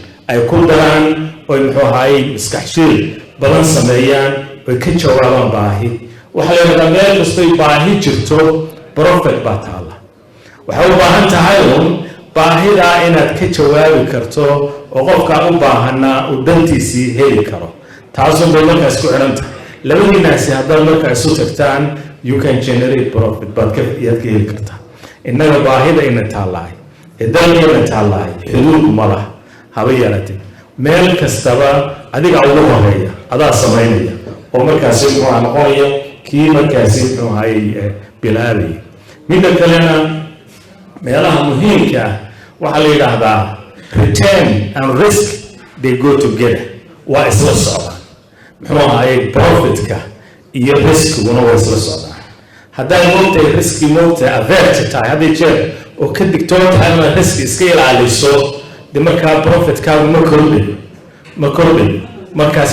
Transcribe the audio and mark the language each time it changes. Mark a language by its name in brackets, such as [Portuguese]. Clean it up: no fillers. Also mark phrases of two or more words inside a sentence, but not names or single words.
[Somali] ay ku daraan oo muxuu ahaayey maskaxshiil badan sameeyaan oo ka jawaabaan baahi waxa la yiraahdaa meel kastoo baahi jirto profit baa taala waxa u baahan tahay baahida inaad ka jawaabi karto oo qofka u baahana uu dantiisii heli karo taasoo bay markaas ku xiranta labadiinaasi haddaad markaas u tagtaan [English] you can generate profit [Somali] baad ka heli kartaa innaga baahida ina taalahay dalkeena taalahay xuduud ma laha haba yaratay meel kastaba adiga ugu horeeya adaa samaynaya oo markaas wuxuu noqonaya kii markaas wuxuu ahaayey bilaabay midda kalena meelaha muhiimka waxa la yiraahdaa [English] return and risk they go together [Somali] waa isla socdaan muxuu ahaayey profitka iyo riskiguna waa isla socdaan haddaad moogtahay riski moogtahay avert tahay haddii jeer oo ka digtoon tahay inaad riski iska ilaaliso de markaa profitkaagu ma kordhin markaas